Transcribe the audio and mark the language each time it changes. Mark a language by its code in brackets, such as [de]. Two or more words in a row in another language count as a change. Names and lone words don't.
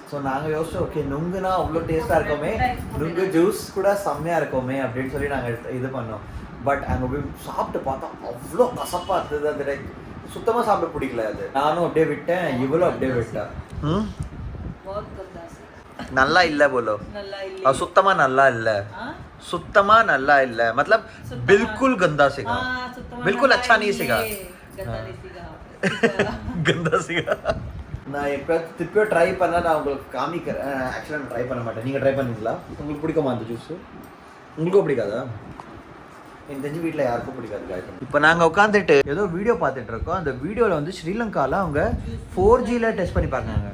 [ta] ஸோ நாங்கள் யோசிச்சோம், ஓகே நுங்குனா அவ்வளோ டேஸ்ட்டாக இருக்கோமே, நுங்கு ஜூஸ் கூட செம்மையாக இருக்கோமே அப்படின்னு சொல்லி நாங்கள் இது பண்ணோம். பட் அங்கே போய் சாப்பிட்டு பார்த்தா அவ்வளோ கசப்பாக இருந்தது. அது லைக் சுத்தமாக சாப்பிட பிடிக்கல. அது நானும் அப்படியே விட்டேன், இவ்வளோ அப்படியே விட்டேன். நல்லா இல்லை போலோ, சுத்தமா நல்லா இல்லை, சுத்தமா நல்லா இல்லை. [pa] ਮਤਲਬ ਬਿਲਕੁਲ ਗੰਦਾ ਸੀਗਾ, ਬਿਲਕੁਲ ਅੱਛਾ ਨਹੀਂ ਸੀਗਾ, ਗੰਦਾ ਸੀਗਾ. [ta] நான் எப்போ திருப்பியோ ட்ரை பண்ணால் நான் உங்களுக்கு காமிக்கிறேன். ஆக்சுவலாக நான் ட்ரை பண்ண மாட்டேன். நீங்கள் ட்ரை பண்ணீங்களா? உங்களுக்கு பிடிக்குமா அந்த ஜூஸு? உங்களுக்கும் பிடிக்காதா? எனக்கு தெரிஞ்சு வீட்டில் யாருக்கும் பிடிக்காது. இப்போ நாங்கள் உட்காந்துட்டு ஏதோ வீடியோ பார்த்துட்டு இருக்கோம். அந்த வீடியோவில் வந்து ஸ்ரீலங்காவில் அவங்க 4Gயில் டெஸ்ட் பண்ணி பார்க்குறாங்க.